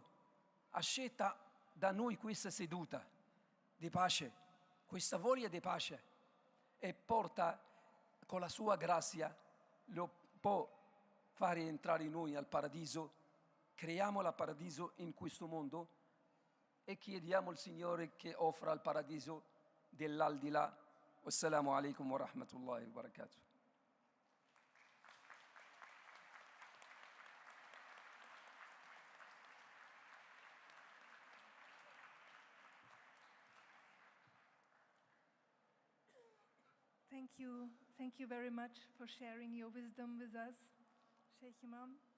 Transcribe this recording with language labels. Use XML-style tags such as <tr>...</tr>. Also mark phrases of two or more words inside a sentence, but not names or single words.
<it>accetta da noi questa seduta di pace, questa voglia di pace, e porta con la sua grazia, lo può fare entrare noi al paradiso creiamo il paradiso in questo mondo e chiediamo al Signore che offra il paradiso dell'aldilà.</it> <ar>والسلام عليكم ورحمة الله وبركاته.</ar> <en>Thank you very much for sharing your wisdom with us, Sheikh Imam.</en>